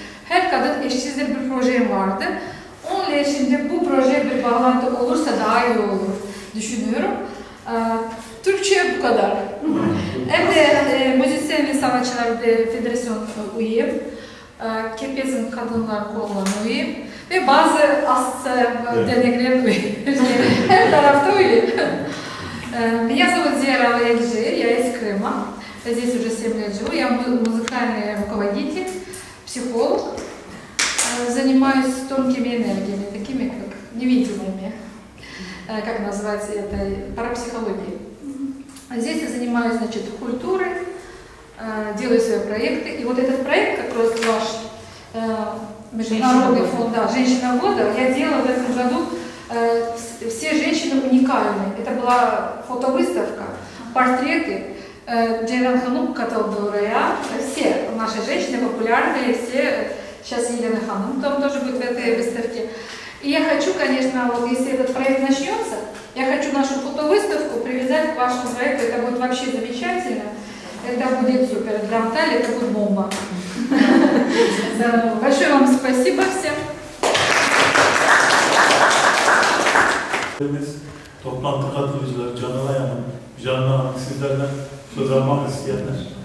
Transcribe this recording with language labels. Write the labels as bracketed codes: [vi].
[tr] Her kadın eşsizdir bir projem vardı. Onunla şimdi bu proje bir bağlantı olursa daha iyi olur düşünüyorum. Türkçe bu kadar. Hem de Müzisyen ve Sanatçılar Federasyon üyeyim. Kepez'in Kadınlar Kolu'na üyeyim. Ve bazı derneklerin üyeyim. Her tarafta üyeyim. [ru] Меня зовут Зера Ваякжи, я из Крыма. Здесь уже 7 лет живу. Я музыкальный руководитель, психолог. Занимаюсь тонкими энергиями, такими как невидимыми. Как называется это? Парапсихологией. Здесь я занимаюсь, значит, культурой, делаю свои проекты. И вот этот проект, как раз ваш Международный фонд «Женщина года», я делала в этом году. Все женщины уникальны. Это была фотовыставка, портреты. Джейран Ханум [tr] katıldı oraya. [ru] Все наши женщины популярные, все. Сейчас Елена Ханум там тоже будет в этой выставке. И я хочу, конечно, вот если этот проект начнется, я хочу нашу фотовыставку привязать к вашему проекту. Это будет вообще замечательно. Это будет супер. Для Анталии это будет бомба. Большое вам спасибо всем. [tr] Toplantı katılımcıları Canılay Hanım, Canlı Hanım, sizlerden söz almak isteyenler.